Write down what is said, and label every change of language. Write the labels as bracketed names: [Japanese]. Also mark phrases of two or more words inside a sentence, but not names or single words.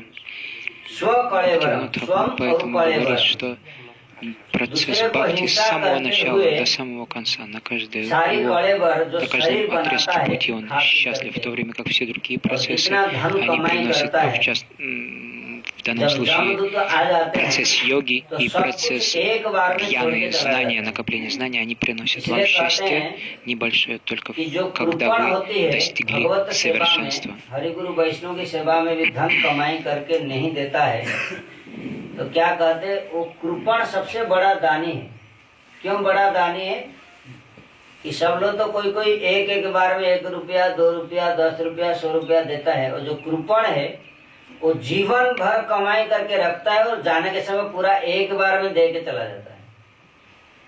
[Russian] Бхактивинод Тхакур поэтому говорит, что процесс бхакти с самого начала до самого конца, на каждом отрезке пути он счастлив, в то время как все другие процессы, они приносят, в данном случае, процесс йоги и процесс гьяны, знания, накопления знаний, они приносят вам счастье небольшое, только когда вы достигли совершенства. [Hindi] तो क्या कहते, वो कृपण सबसे बड़ा दानी है। क्यों बड़ा दानी है? कि सब लोग तो कोई एक बार में 1 रुपया 2 रुपया 10 रुपया 100 रुपया देता है, और जो कृपण है वो जीवन भर कमाई करके रखता है और जाने के समय पूरा एक बार में दे के चला जाता है।